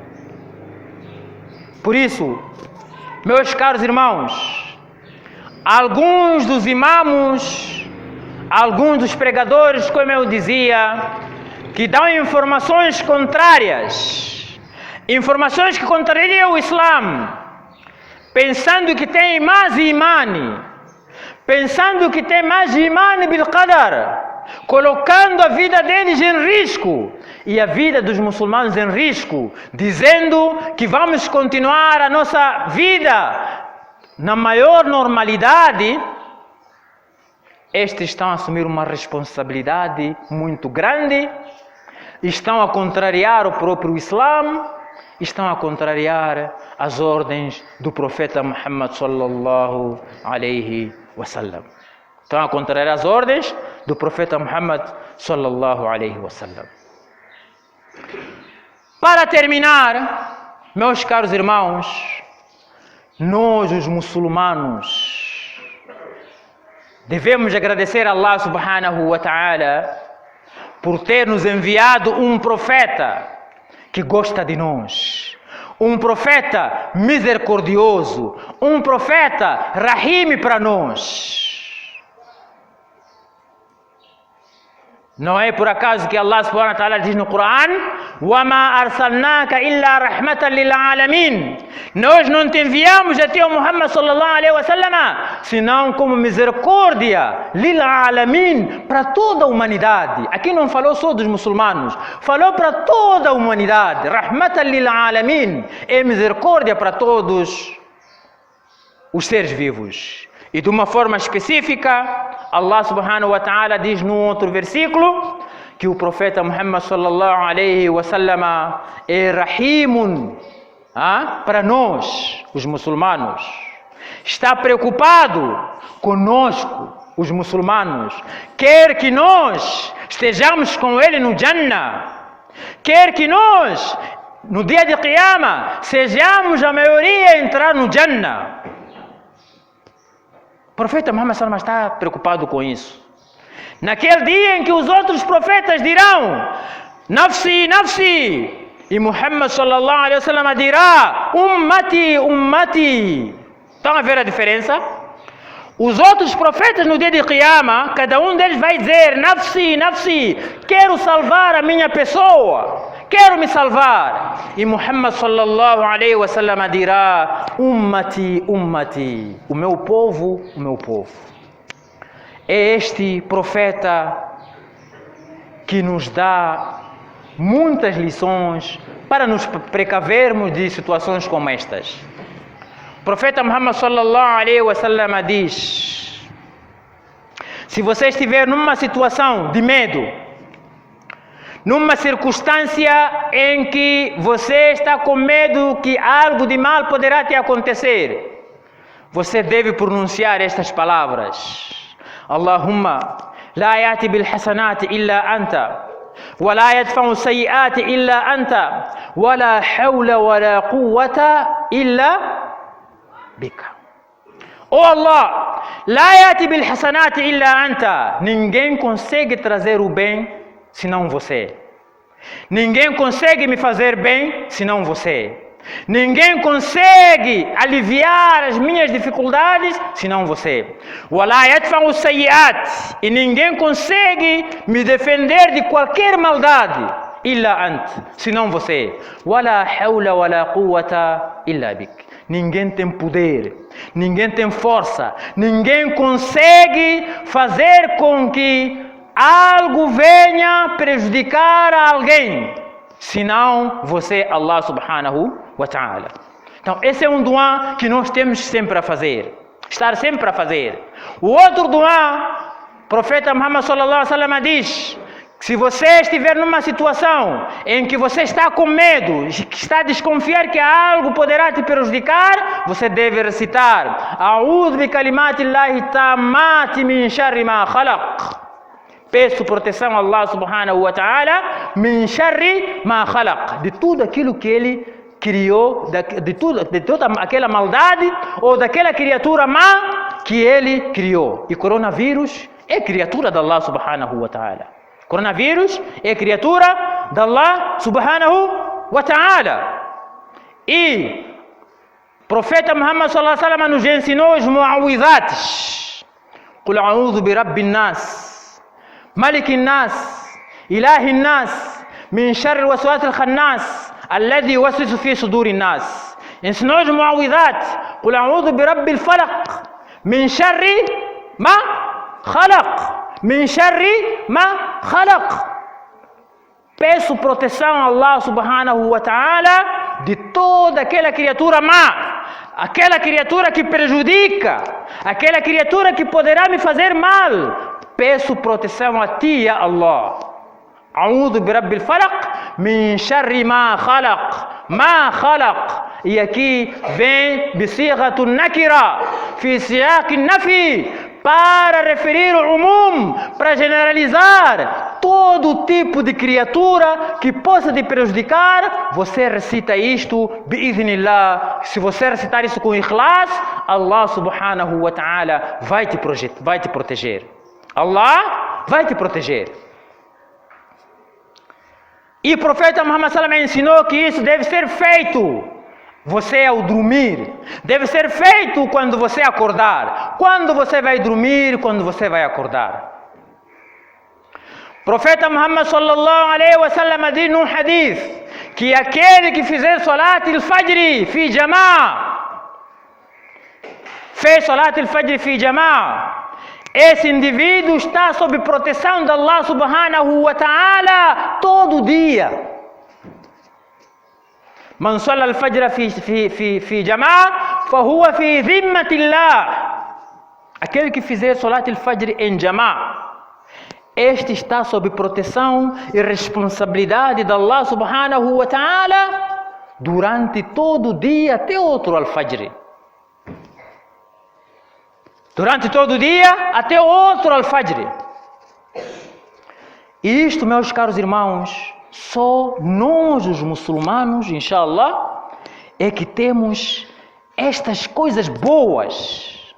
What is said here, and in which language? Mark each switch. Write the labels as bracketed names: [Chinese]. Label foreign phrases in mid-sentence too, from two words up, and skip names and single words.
[Portuguese] Por isso, meus caros irmãos, alguns dos imãos, alguns dos pregadores, como eu dizia, que dão informações contrárias, informações que contrariam o Islã, pensando que tem mais imani, pensando que tem mais [Arabic] إيمان بالقدر, [Portuguese] colocando a vida deles em risco e a vida dos muçulmanos em risco, dizendo que vamos continuar a nossa vida na maior normalidade. Estes estão a assumir uma responsabilidade muito grande, estão a contrariar o próprio Islã, estão a contrariar as ordens do profeta Muhammad [Arabic] صلى الله عليه وسلم. [Portuguese] Estão a contrariar as ordens do profeta Muhammad [Arabic] صلى الله عليه وسلم. [Portuguese] Para terminar, meus caros irmãos, nós os muçulmanos devemos agradecer a Allah [Arabic] سبحانه وتعالى [Portuguese] por ter nos enviado um profeta que gosta de nós, um profeta misericordioso, um profeta rahim para nós. Não é por acaso que Allah [Arabic] سبحانه وتعالى [Portuguese] diz no Coran: [Arabic] وَمَا أَرْسَلْنَاكَ إِلَّا رَحْمَةً لِلْعَالَمِينَ. [Portuguese] Nós não te enviamos a ti, [Arabic] محمد صلى الله عليه وسلم, [Portuguese] senão como misericórdia lil'alamin, para toda a humanidade. Aqui não falou só dos muçulmanos, falou para toda a humanidade. [Arabic] رحمة للعالمين [Portuguese] é misericórdia para todos os seres vivos. E de uma forma específica, Allah [Arabic] سبحانه وتعالى [Portuguese] diz no outro versículo que o profeta Muhammad [Arabic] صلى الله عليه وسلم [Portuguese] é rahimun para nós, os muçulmanos. Está preocupado conosco, os muçulmanos. Quer que nós estejamos com ele no Jannah. Quer que nós, no dia de Qiyamah, sejamos a maioria a entrar no Jannah. O profeta Muhammad [Arabic] صلى الله عليه وسلم [Portuguese] está preocupado com isso. Naquele dia em que os outros profetas dirão [Arabic] نفسي نفسي, [Portuguese] e Muhammad [Arabic] صلى الله عليه وسلم [Portuguese] dirá [Arabic] أمتي أمتي. [Portuguese] Estão a ver a diferença? Os outros profetas no dia de Qiyamah, cada um deles vai dizer [Arabic] نفسي نفسي, [Portuguese] quero salvar a minha pessoa, quero me salvar. E Muhammad [Arabic] صلى الله عليه وسلم [Portuguese] dirá [Arabic] أمتي أمتي, [Portuguese] o meu povo, o meu povo. É este profeta que nos dá muitas lições para nos precavermos de situações como estas. O profeta Muhammad [Arabic] صلى الله عليه وسلم [Portuguese] diz: se você estiver numa situação de medo, numa circunstância em que você está com medo que algo de mal poderá te acontecer, você deve pronunciar estas palavras: [Arabic] اللهم لا يأتي بالحسنات إلا أنت ولا يدفع السيئات إلا أنت ولا حول ولا قوة إلا بك. Oh Allah, لا يأتي بالحسنات إلا أنت. [Portuguese] Ninguém consegue trazer o bem senão você. Ninguém consegue me fazer bem senão você. Ninguém consegue aliviar as minhas dificuldades senão você. [Arabic] ولا يدفع السيئات. [Portuguese] E ninguém consegue me defender de qualquer maldade [Arabic] إلا أنت, [Portuguese] senão você. [Arabic] ولا حول ولا قوة إلا بك. [Portuguese] Ninguém tem poder, ninguém tem força, ninguém consegue fazer com que algo venha prejudicar alguém, senão você, [Arabic] الله سبحانه وتعالى. [Portuguese] Então esse é um dua que nós temos sempre a fazer, estar sempre a fazer. O outro dua, o profeta Muhammad [Arabic] صلى الله عليه وسلم [Portuguese] diz: se você estiver numa situação em que você está com medo, que está a desconfiar que algo poderá te prejudicar, você deve recitar [Arabic] أعوذ بكلمات الله التامات من شر ما خلق. [Portuguese] Peço proteção a Allah [Arabic] سبحانه وتعالى من شر ما خلق, [Portuguese] de tudo aquilo que ele criou, de toda aquela maldade ou daquela criatura má que ele criou. E coronavírus é criatura de Allah [Arabic] سبحانه وتعالى. [Portuguese] Coronavírus é criatura de Allah [Arabic] سبحانه وتعالى. [Portuguese] E o profeta Muhammad [Arabic] صلى الله عليه وسلم [Portuguese] nos ensinou os mu'awwidhates. [Arabic] قل أعوذ برب الناس ملك الناس إله الناس من شر الوسواس الخناس الذي يوسوس في صدور الناس. [Portuguese] Ensinou os mu'awwidhates [Arabic] قل أعوذ برب الفلق من شر ما خلق من شر ما خلق. [Portuguese] Peço proteção a Allah [Arabic] سبحانه وتعالى [Portuguese] de toda aquela criatura má, aquela criatura que prejudica, aquela criatura que poderá me fazer mal. Peço proteção a ti, [Arabic] يا الله. أعوذ برب الفلق من شر ما خلق. [Portuguese] E aqui vem [Arabic] بصيغة نكرة في سياق نفي, [Portuguese] para referir o umum, para generalizar todo tipo de criatura que possa te prejudicar. Você recita isto, bi'idhnillah. Se você recitar isso com ikhlas, Allah [Arabic] سبحانه وتعالى [Portuguese] vai te proteger. Allah vai te proteger. E o profeta Muhammad [Arabic] صلى الله عليه وسلم [Portuguese] ensinou que isso deve ser feito você ao dormir, deve ser feito quando você acordar, quando você vai dormir, quando você vai acordar. O profeta Muhammad [Arabic] صلى الله عليه وسلم [Portuguese] diz num hadith que aquele que fizer [Arabic] صلاة الفجر في جماعة, [Portuguese] fez [Arabic] صلاة الفجر في جماعة, [Portuguese] esse indivíduo está sob proteção de Allah [Arabic] سبحانه وتعالى [Portuguese] todo dia. [Arabic] من صلى الفجر في جماعة فهو في ذمة الله. [Portuguese] Aquele que fizer [Arabic] صلاة الفجر [Portuguese] em jama'a, este está sob proteção e responsabilidade de Allah [Arabic] سبحانه وتعالى [Portuguese] durante todo o dia até outro al-fajr. Durante todo o dia até outro al-fajr. E isto, meus caros irmãos, só nós os muçulmanos, inshallah, é que temos estas coisas boas.